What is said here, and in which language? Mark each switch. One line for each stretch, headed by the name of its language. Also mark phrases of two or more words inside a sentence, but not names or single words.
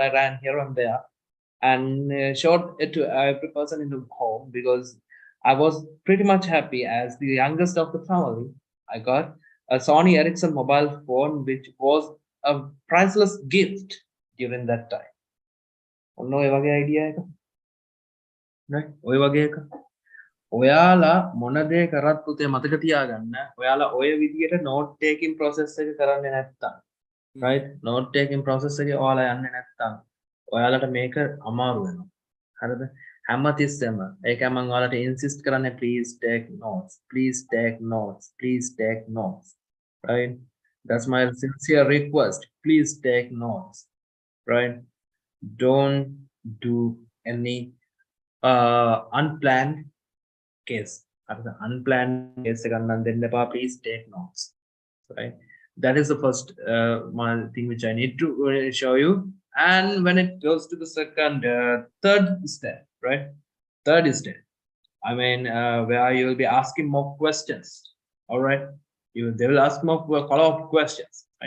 English: I ran here and there, and showed it to every person in the home because I was pretty much happy as the youngest of the family. I got a Sony Ericsson mobile phone, which was a priceless gift during that time.
Sinhala: ඔන්න ඔය වගේ idea එක. Right? ඔය වගේ එක. ඔයාලා මොන දේ කරත් පුතේ මතක තියාගන්න. ඔයාලා ඔය විදියට
English: note taking process
Sinhala: එක කරන්නේ නැත්තම්.
English: Right? Note taking process
Sinhala: එකේ ඔයාලා යන්නේ නැත්තම් ඔයාලට මේක අමාරු වෙනවා. හරිද? හැමතිස්සෙම ඒකයි මම ඔයාලට insist කරන්නේ,
English: please take notes. Please take notes. Please take notes. Right? That's my sincere request. Please take notes. Right? Don't do any unplanned case. Unplanned case
Sinhala: එකක් දෙන්න එපා.
English: Please take notes. Right? That is the first thing which I need to show you. And when it goes to the third step, right? Third step, I mean, where you will be asking more questions. All right, they will ask more follow-up questions, right?